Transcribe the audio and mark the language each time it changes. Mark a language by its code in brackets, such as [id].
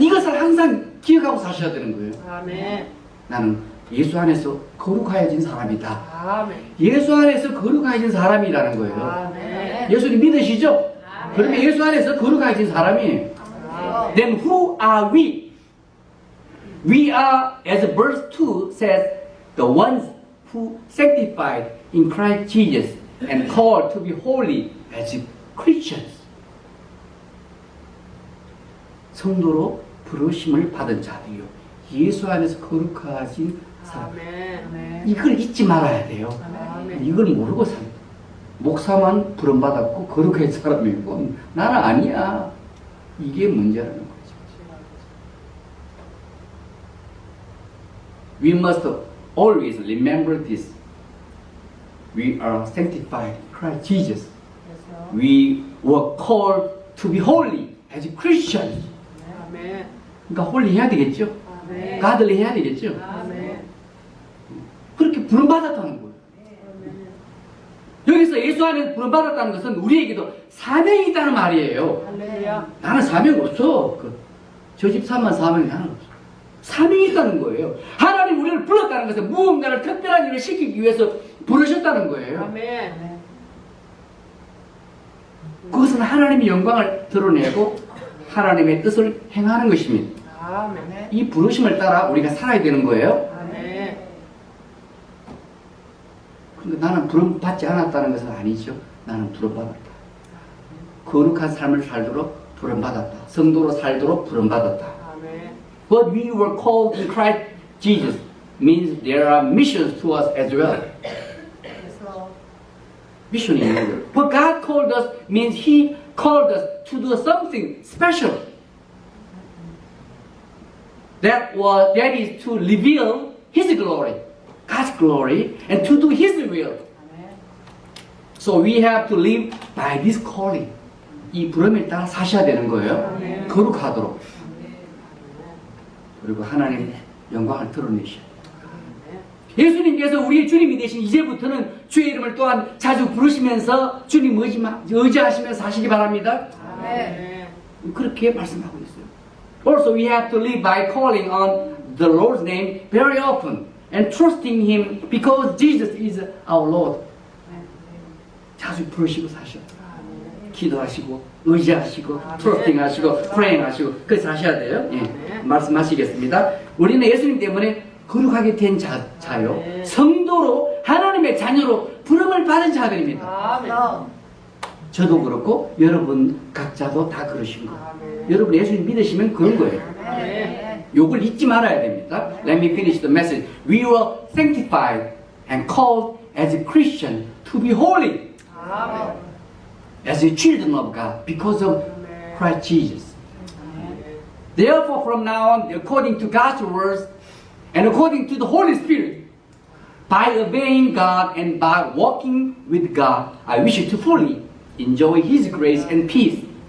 [ko] 이것을 항상 기억하고 사셔야 되는 거예요. 아멘. 나는 예수 안에서 거룩하여진 사람이다. 아멘. 예수 안에서 거룩하여진 사람이라는 거예요. 아멘. 예수님 믿으시죠? 아멘. 그러면 예수 안에서 거룩하여진 사람이에요. 아멘. [en] Then who are we? We are, as verse 2 says, the ones who sanctified in Christ Jesus and called to be holy as Christians. [ko] 성도로 부르심을 받은 자들이요. 예수 안에서 거룩하신 사람. 아멘. 이걸 잊지 말아야 돼요. 아멘. 이걸 모르고 삽니다. 목사만 부름받았고 거룩한 사람이고 나는 아니야. 이게 문제라는 거죠. [en] We must always remember this. We are sanctified in Christ Jesus. We were called to be holy as Christians. [ko] 아멘. 그러니까 홀리 해야 되겠죠. 아멘. 가들리 해야 되겠죠. 아멘. 그렇게 부름받았다는 거예요. 여기서 예수 안에서 부름받았다는 것은 우리에게도 사명이 있다는 말이에요. 할렐루야. 나는 사명 없어. 저 집 사만 사명이 나는 없어. 사명이 있다는 거예요. 하나님 우리를 불렀다는 것은 무언가를 특별한 일을 시키기 위해서 부르셨다는 거예요. 아멘. 그것은 하나님의 영광을 드러내고 하나님의 뜻을 행하는 것입니다. 아멘. 이 부르심을 따라 우리가 살아야 되는 거예요. 아멘. 그러니까 나는 부름받지 않았다는 것은 아니죠. 나는 부름받았다. 거룩한 삶을 살도록 부름받았다. 성도로 살도록 부름받았다. 아멘. [en] But we were called in Christ Jesus means there are missions to us as well. Mission in the world. But God called us means He called us to do something special. That is to reveal His glory, God's glory, and to do His will. So we have to live by this calling. [ko] 이 부름에 따라 사셔야 되는 거예요. 거룩하도록. 그리고 하나님 영광을 드러내셔야 돼요. 예수님께서 우리의 주님이 되신 이제부터는 주의 이름을 또한 자주 부르시면서 주님 의지하시면서 사시기 바랍니다. 아멘. 그렇게 말씀하고 있어요. [en] Also, we have to live by calling on the Lord's name very often and trusting Him because Jesus is our Lord. [ko] 자주 부르시고 사셔. 기도하시고 의지하시고 트러스팅하시고 프레잉하시고 그렇게 사셔야 돼요. 예, 말씀하시겠습니다. 우리는 예수님 때문에 거룩하게 된 자요. 성도로 하나님의 자녀로 부름을 받은 자들입니다. 아멘. 저도 그렇고 여러분 각자도 다 그러신 거예요. 여러분 예수님 믿으시면 그런 거예요. 아멘. 요걸 잊지 말아야 됩니다. [en] Let me finish the message. We were sanctified and called as a Christian to be holy [ko] 아멘. [en] as the children of God because of Christ Jesus. Therefore, from now on, according to God's words and according to the Holy Spirit, by obeying God and by walking with God, I wish you to fully enjoy His grace and peace.